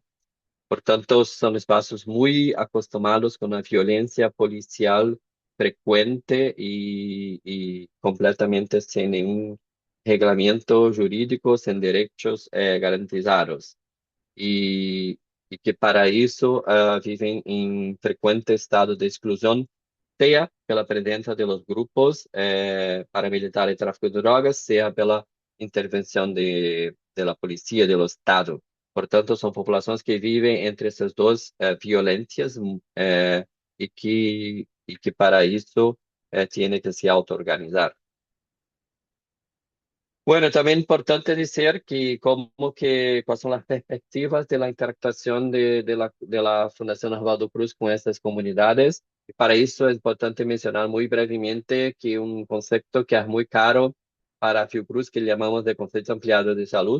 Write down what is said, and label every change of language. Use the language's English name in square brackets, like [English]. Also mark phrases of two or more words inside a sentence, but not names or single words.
[Spanish] Por tanto, son espacios muy acostumados con la violencia policial frecuente y completamente sin ningún reglamento jurídico, sin derechos garantizados. Y, y que para eso viven en frecuente estado de exclusión, sea [Portuguese] pela presença [Spanish] de los grupos paramilitares de tráfico de drogas, sea [Portuguese] pela intervenção [Spanish] de la policía, del Estado. [Portuguese] Portanto, são populações que vivem entre essas duas violências e que para isso tiene que se auto-organizar. [Spanish] Bueno, también importante decir que cuáles son las perspectivas de la interactuación de la Fundación Oswaldo Cruz con estas comunidades. Y para eso es importante mencionar muy brevemente que un concepto que es muy caro para Fiocruz, que llamamos de concepto ampliado de salud.